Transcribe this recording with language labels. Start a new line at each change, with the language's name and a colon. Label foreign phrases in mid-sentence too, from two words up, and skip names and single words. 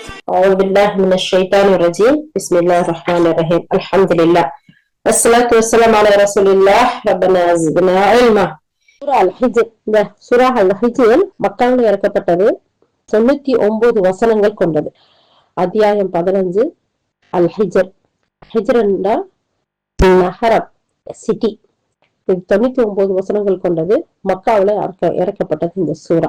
Arabic: أعوذ بالله من الشيطان الرجيم بسم الله الرحمن الرحيم الحمد لله والصلاة والسلام على رسول الله ربنا زدنا علما.
Tamil: சூரா அல் ஹிஜ்ர். இந்த சூரா அல் ஹிஜ்ர் மக்காவில் இறக்கப்பட்டது. 99 வசனங்கள் கொண்டது. அத்தியாயம் 15. அல் ஹிஜ்ர். ஹிஜ்ரண்டா நகரம், சிட்டி. இது 99 வசனங்கள் கொண்டது. மக்காவில் இறக்கப்பட்டது இந்த சூரா.